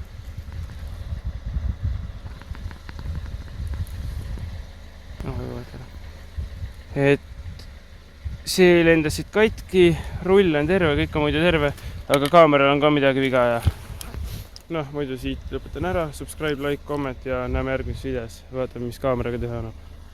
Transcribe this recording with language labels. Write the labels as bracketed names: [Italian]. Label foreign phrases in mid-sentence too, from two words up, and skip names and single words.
[Estonian] Et see lendas siit katki, rull on terve, kõik on muidu terve, aga kaameral on ka midagi viga ja muidu siit lõpetan ära, [English] subscribe, like, comment [Estonian] ja näeme järgmises videos. Vaatame, mis kaameraga teha annab.